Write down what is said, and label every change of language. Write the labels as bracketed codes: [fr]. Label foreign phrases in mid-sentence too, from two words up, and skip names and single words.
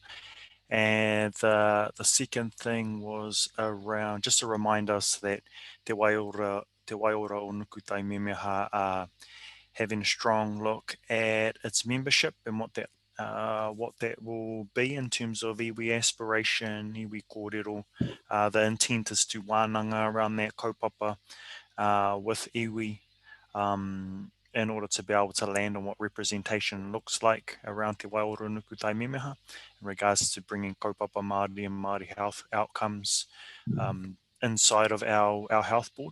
[en] And the second thing was around just to remind us that Te Waiora o Nukutai Memeha are having a strong look at its membership and what that will be in terms of iwi aspiration, [mi] iwi kōrero. [en] The intent is to wānanga around that kaupapa with iwi in order to be able to land on what representation looks like around Te Waiora o Nukutai Memeha in regards to bringing [mi] kaupapa Māori [en] and Māori health outcomes inside of our health board.